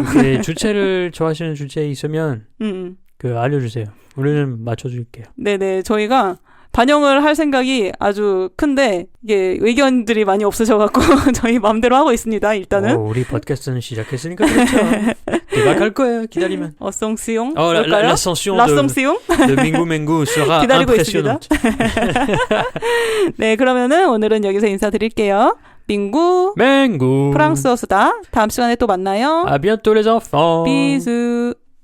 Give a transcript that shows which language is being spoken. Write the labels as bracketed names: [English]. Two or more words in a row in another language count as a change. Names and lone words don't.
[Korean] 주체를 좋아하시는 주제 있으면 알려주세요. 우리는 맞춰줄게요. 네네, 저희가 반영을 할 생각이 아주 큰데 이게 의견들이 많이 없으셔갖고 저희 마음대로 하고 있습니다. 일단은 우리 팟캐스트는 시작했으니까 그렇죠. 대박할 거예요. 기다리면. [French] 어송스용 l'ascension de Mingu Mengu sera impressionnante. [Korean] 네, 그러면은 오늘은 여기서 인사드릴게요. 민구 맹구 프랑스어 수다. 다음 시간에 또 만나요. [French] À bientôt les enfants. 비수.